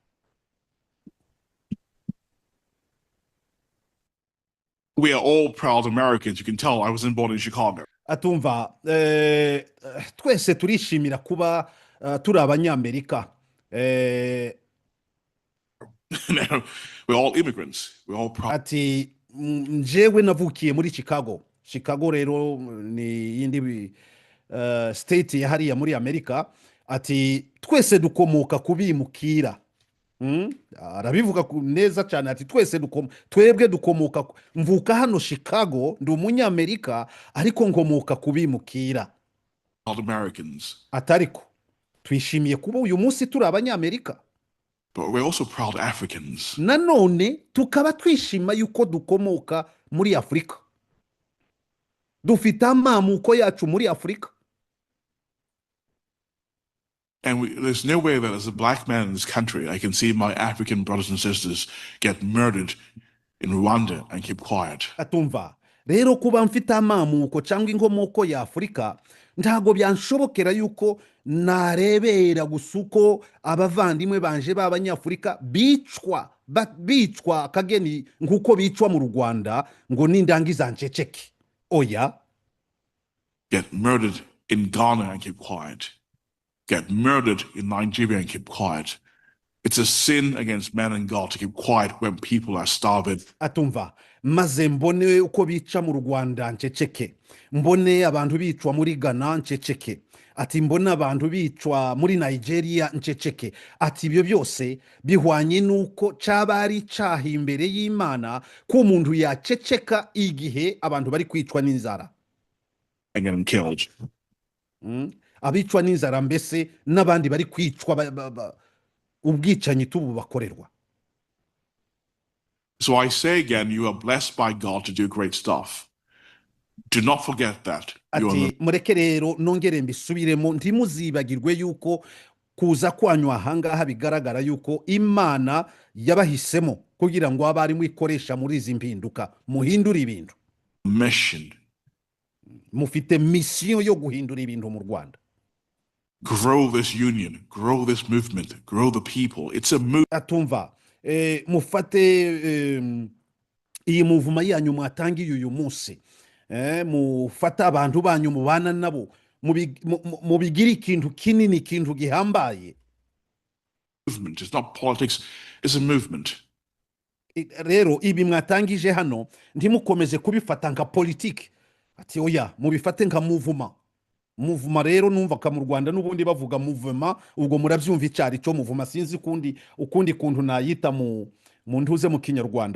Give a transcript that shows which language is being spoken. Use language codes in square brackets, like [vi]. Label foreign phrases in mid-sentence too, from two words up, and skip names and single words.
[en] We are all proud Americans. You can tell I was born in Chicago. [rw] Atumva, twese turishimira kuba turi abanyamerika. [en] We're all immigrants. We're all proud. [rw] Ati njewe navukiye muri Chicago rero ni yindi state ya hariya muri Amerika. Ati twese dukomoka kubimukira. Arabivuga neza cyane ati twebwe dukomoka mvuka hano Chicago, ndi umunyamerika ariko nkomoka kubimukira. Americans. Atariko twishimiye kuba uyu munsi turi abanyamerika. [en] But we're also proud Africans. [rw] Nanone tukaba twishima yuko dukomoka muri Afrika. Dufite amamuko yacu muri Afrika. [en] And there's no way that as a black man in this country, I can see my African brothers and sisters get murdered in Rwanda and keep quiet. [rw] Atumva, rero kuba mfite amamuko cyangwa inkomoko ya Afurika ntago byanshobokera yuko narebera gusa uko abavandimwe banje b'abanyafurika bicwa kageni nk'uko bicwa mu Rwanda ngo nindangiza nceceke. Oya. [en] Get murdered in Ghana and keep quiet. Get murdered in Nigeria and keep quiet. It's a sin against man and God to keep quiet when people are starving. [rw] Atumva, maze mbone uko bica mu Rwanda nceceke, mbone abantu bicwa muri Ghana nceceke, ati mbone abantu bicwa muri Nigeria nceceke, ati ibyo byose bihwanye nuko cabari caha imbere y'Imana ko umuntu yaceceka igihe abantu bari kwicwa n'inzara [en] And getting killed. [rw] Abicwa n'inzara mbese n'abandi bari kwicwa ubwicanyi tubu bakorerwa. [en] So I say again, you are blessed by God to do great stuff. Do not forget that. [rw] Ati mureke rero nongere mbisubiremo ntimuzibagirwe yuko kuza kwanywa ahangaha bigaragara yuko Imana yabahisemo kugira ngo abari mwikoresha muri izi mpinduka muhindura ibintu. Mission. Mufite mission yo guhindura ibintu mu Rwanda. [en] Grow this union, grow this movement, grow the people. It's a movement. [rw] Atumva, mufate iyi muvuma yanyu mwatangiye uyu munsi. Mufata abantu banyu mubana nabo mubigira ikintu kinini, ikintu gihambaye. [en] Movement. It's not politics, it's a movement. [rw] Rero ibi mwatangije hano ntimukomeze kubifata nka politiki. Ati oya, mubifate nka muvuma rero numva ka mu Rwanda n'ubundi bavuga muvuma, ubwo murabyumva icyari cyo muvuma, sinzi ukundi kuntu nayita mu ntuze mu Kinyarwanda.